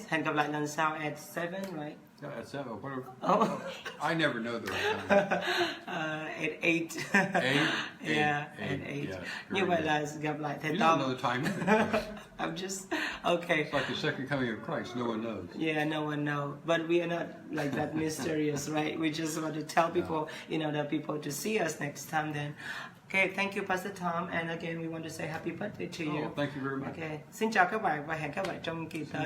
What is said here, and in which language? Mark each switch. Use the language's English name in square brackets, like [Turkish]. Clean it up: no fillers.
[Vietnamese] Hẹn gặp lại lần sau [English] at 7, right? Yeah, at 7. Oh. I never know the right time. At 8. 8? Yeah, at 8. Yeah, [Vietnamese] như vậy là gặp lại thầy [English] You [Vietnamese] Tom. [English] don't know the time. I'm just okay. It's like the second coming of Christ. No one knows. Yeah, no one knows. But we are not like that mysterious, right? We just want to tell people, the people to see us next time then. Okay, thank you, Pastor Tom. And again, we want to say happy birthday to you. Oh, thank you very much. [Vietnamese] Okay, xin chào các bạn và hẹn các bạn trong kỳ tới.